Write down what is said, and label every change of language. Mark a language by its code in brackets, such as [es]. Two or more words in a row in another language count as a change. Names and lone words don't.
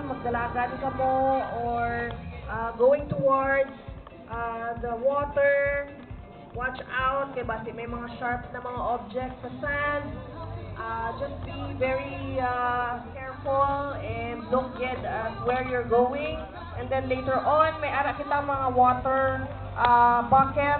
[hil] magdalagan ka mo or [en] going towards the water, watch out [hil] kay basi may mga sharp na mga objects sa sand. [en] Just be very careful and look good at where you're going. And then later on, [hil] may ara kita mga [en] water bucket.